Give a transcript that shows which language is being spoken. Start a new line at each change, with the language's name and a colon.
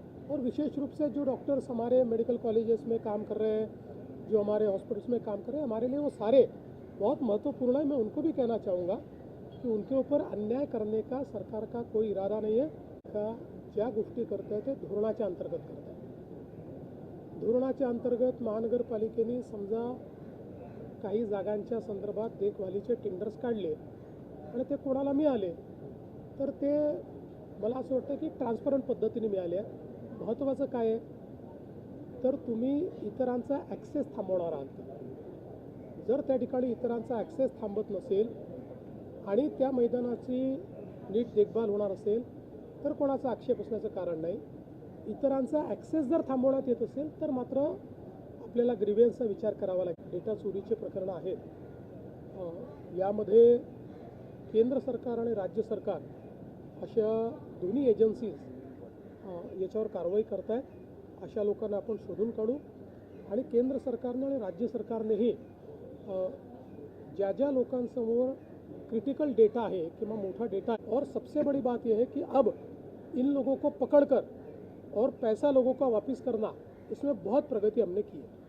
Hindi: और विशेष रूप से जो डॉक्टर्स हमारे मेडिकल कॉलेजेस में काम कर रहे हैं, जो हमारे हॉस्पिटल्स में काम कर रहे हैं, हमारे लिए वो सारे बहुत महत्वपूर्ण है. मैं उनको भी कहना चाहूँगा की उनके ऊपर अन्याय करने का सरकार का कोई इरादा नहीं है.
Marathi: का ज्या गोष्टी करत आहेत
Hindi: ते धोरणाच्या अंतर्गत करत आहेत.
Marathi: धोरणाच्या अंतर्गत महानगरपालिकेने समजा काही जागांच्या संदर्भात देखभालीचे टेंडर्स काढले आणि ते कोणाला मिळाले तर ते मला असं वाटतं की ट्रान्सपरंट पद्धतीने मिळाले आहेत. महत्त्वाचं काय आहे तर तुम्ही इतरांचा ॲक्सेस थांबवणार आहात. जर त्या ठिकाणी इतरांचा ॲक्सेस थांबत नसेल आणि त्या मैदानाची नीट देखभाल होणार असेल तर कोणाचा आक्षेप असण्याचं कारण नाही. इतरांचा ॲक्सेस जर थांबवण्यात येत असेल तर मात्र आपल्याला ग्रीव्हन्सचा विचार करावा लागेल. डेटा चोरीचे प्रकरणं आहेत. यामध्ये केंद्र सरकार आणि राज्य सरकार अशा दोन्ही एजन्सीज याच्यावर कारवाई करत आहेत. अशा लोकांना आपण शोधून काढू आणि केंद्र सरकारनं आणि राज्य सरकारनेही ज्या ज्या लोकांसमोर क्रिटिकल डेटा
Hindi: है कि मोटा डेटा है और सबसे बड़ी बात यह है कि अब इन लोगों को पकड़कर और पैसा लोगों का वापस करना इसमें बहुत प्रगति हमने की है.